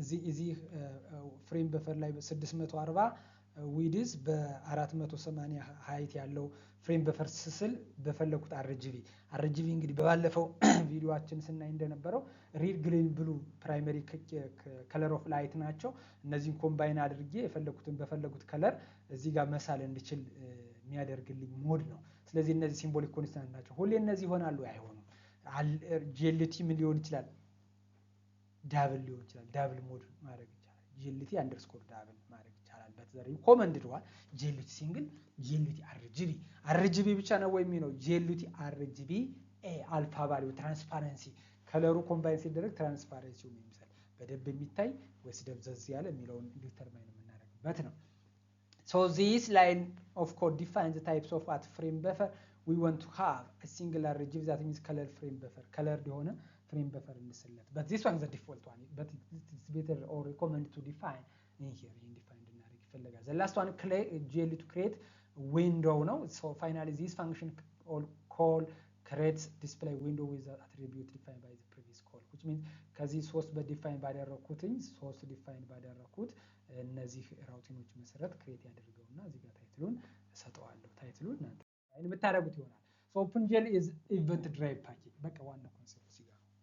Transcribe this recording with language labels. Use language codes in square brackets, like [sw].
[am] እዚህ ፍሬም በፈር ላይ 640 ዊድዝ በ480 ሃይት ያለው ፍሬም በፈር ስስል በፈለኩት RGB እንግዲህ በባለፈው ቪዲዮአችን ስናይ እንደነበረው ሪድ ግሪን ብሉ ፕራይመሪ ከለር ኦፍ ላይት ናቸው። እነዚህን ኮምባይን አድርጌ በፈለጉት ከለር እዚህ ጋር መሳል እንድችል የሚያደርግልኝ ሞድ ነው። ስለዚህ እነዚህ ሲምቦሊክ ኮንስታንት ናቸው። ሁሌ እነዚህ ይሆናሉ አይሆኑም። GLUT ምን ሊሆን ይችላል? ዳብል ሊሆን ይችላል። ዳብል ሞድ ማድረግ ይቻላል። GLUT አንደርስኮር ዳብል ማድረግ ይቻላል። በተዘሪ ኮመንድ ድዋል GLUT ሲንግል GLUT RGB ብቻ ነው ወይ የሚለው GLUT RGB አልፋ ቫልዩ ትራንስፓረንሲ ከለሩ ኮምባይን ሲደረግ ትራንስፓረንሲው የሚመስል በደንብ የሚታይ ወይስ ደብዘዝ ያለ የሚለውን ዲተርማይን የምናደርግበት ነው። [en] So this line of code defines the types of at frame buffer we want to have a single RGB that means color frame buffer colored የሆነ frame buffer እንስለት but this one is the default one but it's better or recommended to define in here define [am] እንድናደርግ ይፈልጋል። [en] the last one GLUT to create window ነው. so finally this function call creates display window with the attribute defined by the previous call which means [am] ከዚህ 3 በዲፋይን ባደረኩትኝ 3 ዲፋይን ባደረኩት እነዚህ ራውቲኖች መሰረት ክሬት ያደርገውና እዚህ ጋር ታይትሉን እሰጠዋለሁ። ታይትሉን እናንተ የምታደርጉት ይሆናል። [en] so OpenGL is event drive package [am] በቃ ዋና ኮንሰፕት እዚህ ጋር